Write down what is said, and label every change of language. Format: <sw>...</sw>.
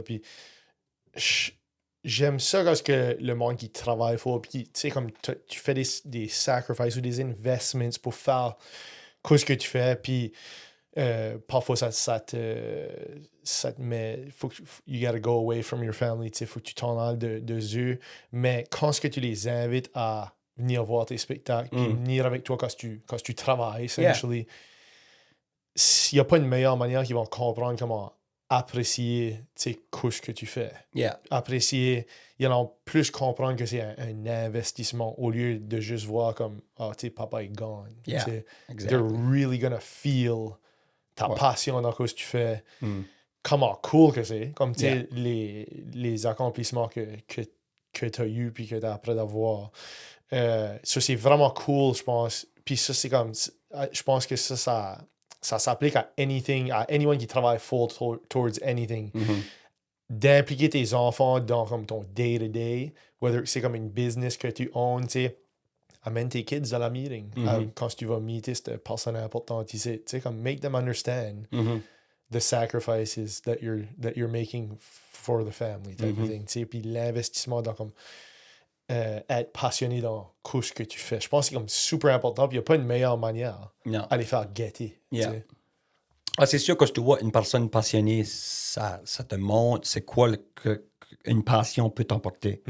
<fr>Puis, j'aime ça parce que le monde qui travaille fort, puis tu sais, comme tu fais des sacrifices ou des investments pour faire ce que tu fais, puis parfois ça te met,</fr> <en>you gotta go away from your family,</en> <fr>tu sais, faut que tu t'en ailles de eux, mais quand ce que tu les invites à venir voir tes spectacles, puis venir avec toi quand tu travailles, essentially, il n'y a pas une meilleure manière qu'ils vont comprendre comment apprécier, tu sais, ce que tu fais.</fr> <en>Yeah.</en> <fr>Apprécier, ils vont plus comprendre que c'est un investissement au lieu de juste voir comme, ah, tu sais, papa est gone.</fr> <en>Yeah,</en> <fr>Tu sais,</fr> <en>exactly. they're really gonna feel ta</en> <fr>Ouais. passion dans ce que tu fais. Mm. Comment cool que c'est. Comme, tu sais,</fr> <en>Yeah.</en> <fr>les accomplissements que tu as eu puis que tu as après d'avoir. Ça, c'est vraiment cool, je pense. Puis ça, c'est comme, je pense que ça s'applique à anything, à anyone qui travaille</fr> <en>full towards anything. Mhm.</en> <fr>D'impliquer tes enfants dans comme ton day-to-day, whether c'est comme une business que tu owns, tu sais, amène tes kids à la meeting. Mhm. Quand tu vas meeter cette personne importante, tu sais, comme</fr> <en>make them understand Mhm. the sacrifices that you're making for the family, type of Mhm. thing,</en> <fr>tu sais, puis l'investissement dans comme être passionné dans ce que tu fais. Je pense que c'est comme super important, puis il n'y a pas une meilleure manière Non. à les faire guetter. tu</fr> <en>Yeah.</en> <fr>sais. Ah, c'est sûr que si tu vois une personne passionnée, ça te montre c'est quoi une passion peut t'emporter.</fr>